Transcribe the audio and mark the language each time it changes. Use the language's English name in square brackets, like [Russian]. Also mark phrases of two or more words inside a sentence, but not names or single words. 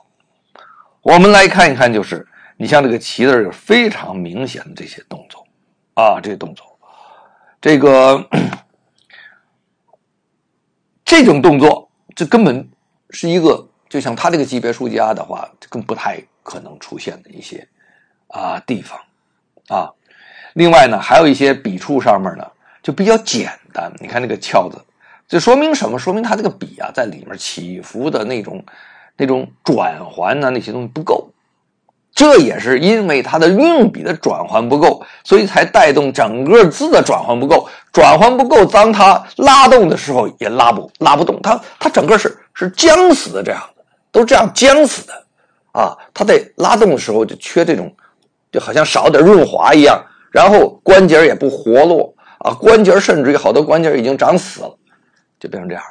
[Chinese] 我们来看一看，就是你像这个棋子有非常明显的这些动作啊，这些动作，这种动作，这根本是一个，就像他这个级别书家的话，更不太可能出现的一些地方啊。另外呢，还有一些笔触上面呢就比较简单。你看这个翘字，这说明什么？说明他这个笔啊，在里面起伏的那种转环呢，那些东西不够。这也是因为它的运笔的转环不夠，所以才帶動整個字的轉環不夠。轉環不夠，當它拉動的時候也拉不動，它整個是僵死的，這樣的都這樣僵死的啊。它在拉動的時候就缺這種，就好像少點潤滑一樣，然後關節也不活絡啊，關節甚至於好多關節已經長死了，就變成這樣。